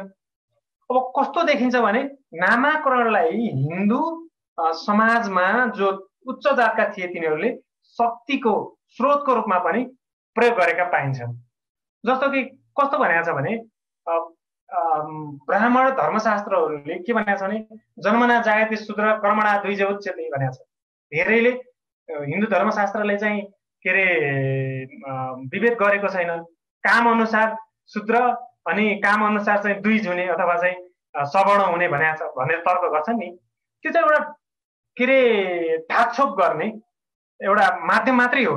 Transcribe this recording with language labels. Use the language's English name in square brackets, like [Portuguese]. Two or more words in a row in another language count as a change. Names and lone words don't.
[Nepali] अब कस्तो देखिन्छ भने नामाकरणलाई हिन्दू समाजमा जो उच्च जातका थिए तिनीहरूले शक्तिको स्रोतको रूपमा पनि प्रयोग गरेका पाइन्छन्। जस्तो कि कस्तो भनेको छ भने ब्राह्मण धर्मशास्त्रहरूले के भनेको छ भने [Sanskrit] जन्मना जायते शूद्र कर्मणा द्विज उच्यते [Nepali] भनेको छ। धेरैले हिन्दू धर्मशास्त्रले चाहिँ के अरे विभेद गरेको छैन, काम अनुसार शूद्र अनि काम अनुसार चाहिँ द्विज हुने अथवा चाहिँ सवर्ण हुने भनेको छ भनेर तर्क गर्छन् नि। त्यो चाहिँ एउटा के अरे ढाकछोप गर्ने एउटा माध्यम मात्रै हो।